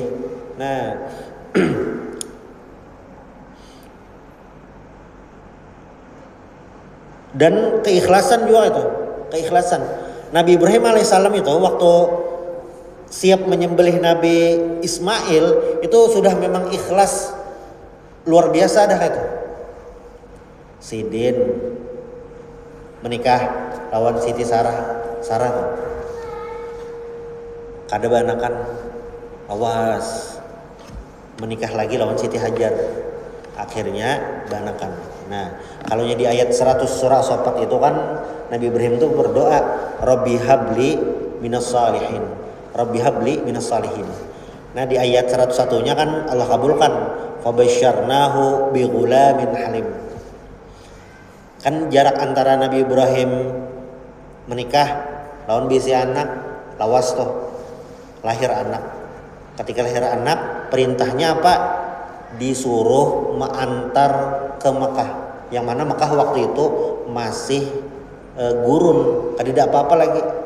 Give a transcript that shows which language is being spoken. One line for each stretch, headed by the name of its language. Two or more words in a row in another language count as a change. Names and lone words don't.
Indonesian: Nah, dan keikhlasan juga itu, keikhlasan. Nabi Ibrahim alaihissalam itu waktu siap menyembelih Nabi Ismail itu sudah memang ikhlas luar biasa dah itu. Sidin menikah lawan Siti Sarah tuh.
Banjar: Kada banakan,
Indonesian: awas menikah lagi lawan Siti Hajar. Akhirnya banakan. Nah, kalau di ayat 100 surah As-Saffat itu kan Nabi Ibrahim itu berdoa,
Arabic: رب هب لي من الصالحين. رب هب لي من الصالحين.
Indonesian: Nah, di ayat 101-nya kan Allah kabulkan,
Arabic: فبشرناه بغلام حليم.
Indonesian: Kan jarak antara Nabi Ibrahim menikah lawan bisi anak lawas toh, lahir anak. Ketika lahir anak, perintahnya apa? Disuruh mengantar ke Mekah, yang mana Mekah waktu itu masih gurun, tidak apa-apa lagi.